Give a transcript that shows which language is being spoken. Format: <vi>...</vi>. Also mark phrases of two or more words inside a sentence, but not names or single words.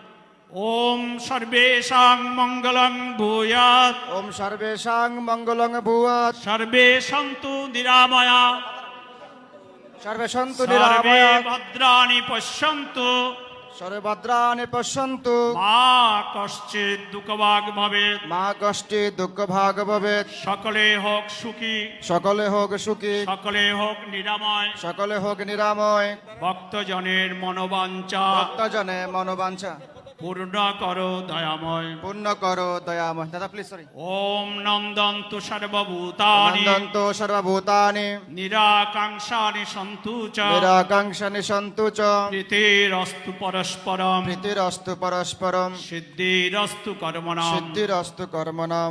<sa>ওম সর্বেষাং মঙ্গলং ভূয়াৎ, ওম সর্বেষাং মঙ্গলং ভূয়াৎ, সর্বে সন্তু নিরাময়া, সর্বে সন্তু সর্বে নিরাময়া, ভদ্রাণি পশ্যন্তু, সর্বে ভদ্রাণি পশ্যন্তু, মা কশ্চিৎ দুঃখভাগ ভবেৎ। মা কষ্টে দুঃখ ভাগ ভবেৎ।</sa> <bn>সকলে হোক সুখী, সকলে হোক সুখী, সকলে হোক নিরাময়, সকলে হোক নিরাময়, ভক্তজনের মনোবাঞ্ছা ভক্তজনে মনোবাঞ্ছা পূর্ণ করো দয়াময়। পূর্ণ করো দয়াময়। দাদা প্লিজ, সরি।</bn> <sa>ওম নন্দন্তু সর্বভূতানি নন্দন্ত সর্বভূতানি নিরাকাঙ্ক্ষানি সন্তু চ নিরাকাঙ্ক্ষানি সন্তু চ প্রীতিরস্তু পরস্পরম প্রীতিরস্তু পরস্পরম সিদ্ধিরস্তু কর্মণাম। সিদ্ধিরস্তু কর্মণাম।</sa>